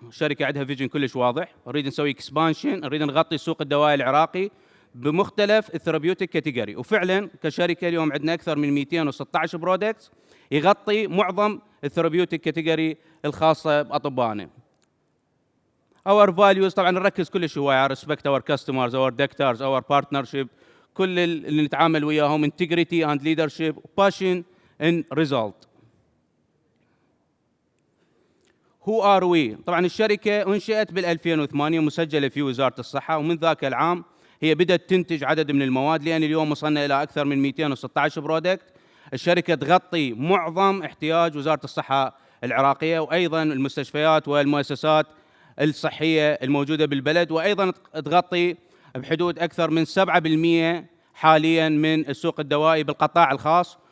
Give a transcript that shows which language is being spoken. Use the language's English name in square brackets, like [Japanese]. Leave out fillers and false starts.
[Arabic] الشركة عندها فيجن كلش واضح، نريد نسوي اكسبانشن، نريد نغطي سوق الدواء العراقي بمختلف الثيرابيوتيك كاتيجوري. وفعلا كشركة اليوم عندنا أكثر من 216 برودكتس يغطي معظم الثيرابيوتيك كاتيجوري الخاصة بأطبائنا. [English] Our values [Arabic] طبعا نركز كلش هواية على [English] respect our customers, our doctors, our partnership، [Arabic] كل اللي نتعامل وياهم [English] integrity and leadership, passion and result. Who are we؟ [Arabic] طبعا الشركة انشئت بال2008 مسجلة في وزارة الصحة، ومن ذاك العام هي بدأت تنتج عدد من المواد، لأن اليوم وصلنا إلى أكثر من 216 برودكت. الشركة تغطي معظم احتياج وزارة الصحة العراقية، وأيضا المستشفيات والمؤسسات الصحية الموجودة بالبلد، وأيضا تغطي بحدود أكثر من 7% حاليا من السوق الدوائي بالقطاع الخاص،